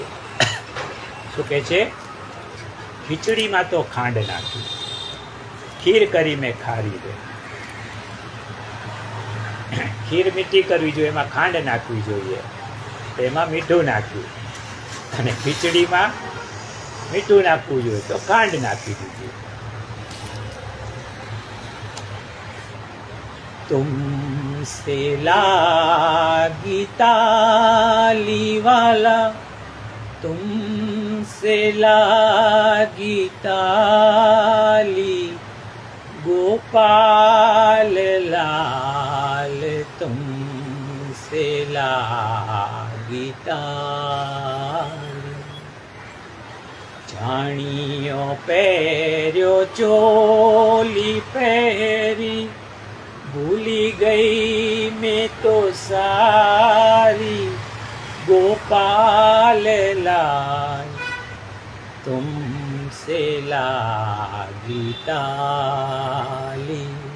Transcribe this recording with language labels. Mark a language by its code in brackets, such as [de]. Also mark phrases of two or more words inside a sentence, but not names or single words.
[gu] શું કહે છે? ખીચડીમાં તો ખાંડ નાખી, ખીર કરી મેં ખારી રે. ખીર મીઠી કરવી જોઈએ, એમાં ખાંડ નાખવી જોઈએ, એમાં મીઠું નાખ્યું. અને ખીચડીમાં મીઠું નાખવું જોઈએ તો ખાંડ નાખી દીધી. [hi] तुमसे लागी ताली वाला, तुमसे लागी ताली, गोपाल लाल तुमसे लागी ताली. [gu] જાણીઓ પહેર્યો ચોલી પહેરી, ભૂલી ગઈ મેં તો સારી, [hi] गोपाल लाल तुमसे लागी ताली.